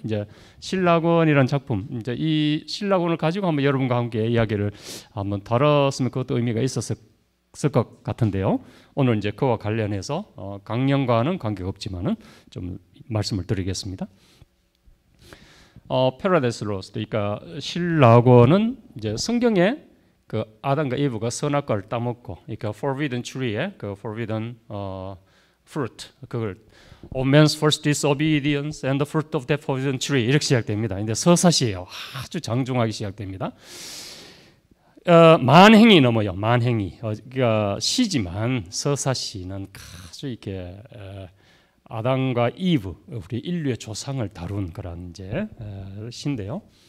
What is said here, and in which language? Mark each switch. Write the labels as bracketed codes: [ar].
[ko] 이제 신라곤이라는 작품, 이제 이 신라곤을 가지고 한번 여러분과 함께 이야기를 한번 다뤘으면 그것도 의미가 있었을 것 같은데요. 오늘 이제 그와 관련해서 강령과는 관계가 없지만은 좀 말씀을 드리겠습니다. Paradise Lost, 그러니까 신라고는 이제 성경에 그 아담과 이브가 선악과를 따먹고, 그러니까 forbidden tree의 그 forbidden fruit, 그걸 [en] All man's first disobedience and the fruit of that forbidden tree [ko] 이렇게 시작됩니다. 근데 서사시예요. 아주 장중하게 시작됩니다. 만행이 넘어요. 만행이. 그러니까 시지만 서사시는 아주 이렇게 아담과 이브, 우리 인류의 조상을 다룬 그런 이제 시인데요.